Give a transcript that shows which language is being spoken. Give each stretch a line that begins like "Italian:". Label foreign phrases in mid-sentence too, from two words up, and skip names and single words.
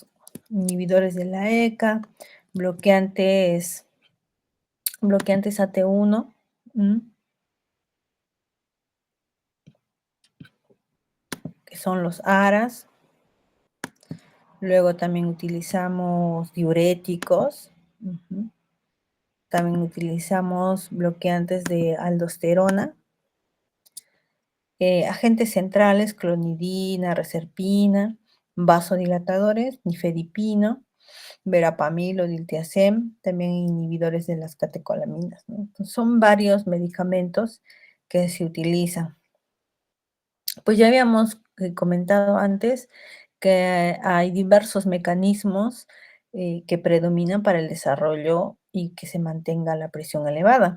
Spanish: Inhibidores de la ECA, bloqueantes AT1, que son los ARAs. Luego también utilizamos diuréticos. También utilizamos bloqueantes de aldosterona. Agentes centrales, clonidina, reserpina, vasodilatadores, nifedipino, verapamil o diltiazem, también inhibidores de las catecolaminas, ¿no? Entonces, son varios medicamentos que se utilizan. Pues ya habíamos comentado antes que hay diversos mecanismos que predominan para el desarrollo y que se mantenga la presión elevada.